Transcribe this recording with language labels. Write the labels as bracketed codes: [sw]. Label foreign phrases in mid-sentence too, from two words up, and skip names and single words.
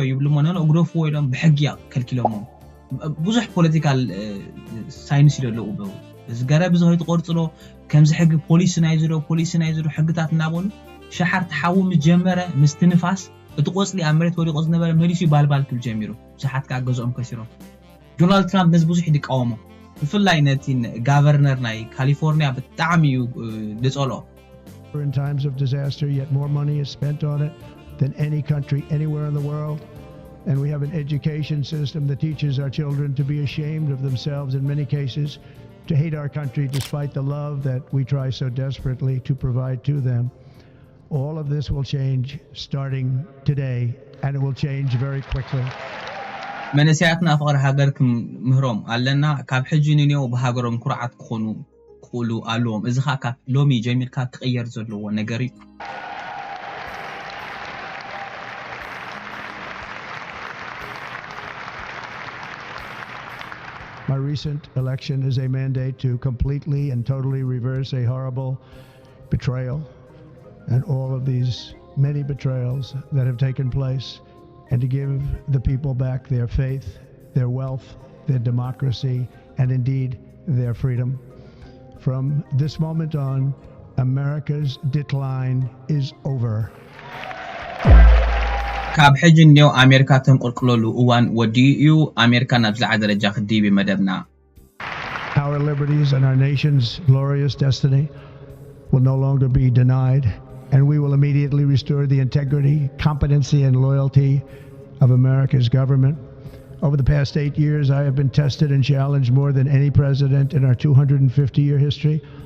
[ti] ይብሉ ሞነሎ እግደፍዎ ኢሎም ብሕጊ ከልኪሎሞ ብዙሕ [en] political science [ti] ይደለው እዚ ገረብ ዝሆይ ተቆርጽሎ ከምዚ ሕግ ፖሊስ ናይ ዝሮ ሕግታት እናበሉ ሸሓር ተሓውም ጀመረ ምስቲ ንፋስ እቲ ቆፅሊ ኣብ መሬት ወዲቆ ዝነበረ መሊሱ ባልባል ክብል ጀሚሩ ብዙሓት ከዓ ገዝኦም ከሲሮም ዶናልድ ትራምፕ ነዚ ብዙሕ ይቃወሞ ብፍላይ ነቲ ጋቨርነር ናይ ካሊፎርኒያ ብጣዕሚ እዩ ዝጸልኦ [en] In times of disaster, yet more money is spent on it than any country anywhere in the world. And we have an education system that teaches our children to be ashamed of themselves in many cases, to hate our country despite the love that we try so desperately to provide to them. All of this will change starting today, and it will change very quickly. [ti] መንእሰያትና ፍቅሪ ሃገርኩም ምህሮም ኣለና ካብ ሕጂ ንኔው ብሃገሮም ኩርዓት ክኾኑ ክእሉ ኣለዎም እዚ ኸ ካብ ሎሚ ጀሚርካ ክቕየር ዘለዎ ነገር እዩ [en] My recent election is a mandate to completely and totally reverse a horrible betrayal and all of these many betrayals that have taken place, and to give the people back their faith, their wealth, their democracy, and indeed their freedom. From this moment on, America's decline is over. [ti] ካብ ሕጂ ንኔው ኣሜሪካ ተንቆልቅለሉ እዋን ወዲኡ እዩ ኣሜሪካ ናብ ዝለዓለ ደረጃ ክድይብ መደብና [en] Our liberties and our nation's glorious destiny will no longer be denied, and we will immediately restore the integrity, competency, and loyalty of America's government. Over the past 8 years, I have been tested and challenged more than any president in our 250-year history.